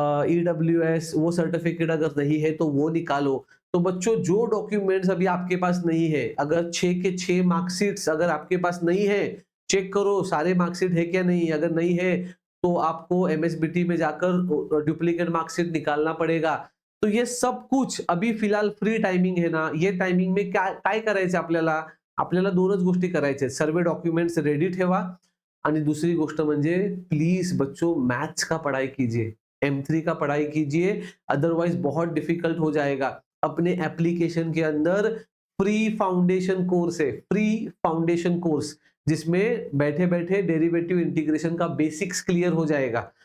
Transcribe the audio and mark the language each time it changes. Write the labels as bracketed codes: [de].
[hi] EWS वो certificate अगर नहीं है तो वो निकालो। तो बच्चों जो डॉक्यूमेंट्स अभी आपके पास नहीं है, अगर 6 के 6 मार्कशीट्स अगर आपके पास नहीं है, चेक करो सारे मार्कशीट है क्या नहीं। अगर नहीं है तो आपको एमएसबीटी में जाकर डुप्लीकेट मार्कशीट निकालना पड़ेगा। तो ये सब कुछ अभी फिलहाल फ्री टायमिंग है ना, ये टायमिंग में [mr] काय करायचं आपल्याला, आपल्याला दोनच गोष्टी करायच्या आहेत। सर्व डॉक्युमेंट्स रेडी ठेवा आणि दूसरी गोष्ट म्हणजे [hi] प्लीज बच्चों मैथ्स का पढ़ाई कीजिए, M3 का पढ़ाई कीजिए, अदरवाइज बहुत डिफिकल्ट हो जाएगा। अपने एप्लीकेशन के अंदर फ्री फाउंडेशन कोर्स है, फ्री फाउंडेशन कोर्स, जिसमें बैठे बैठे डेरिवेटिव इंटीग्रेशन का बेसिक्स क्लियर हो जाएगा।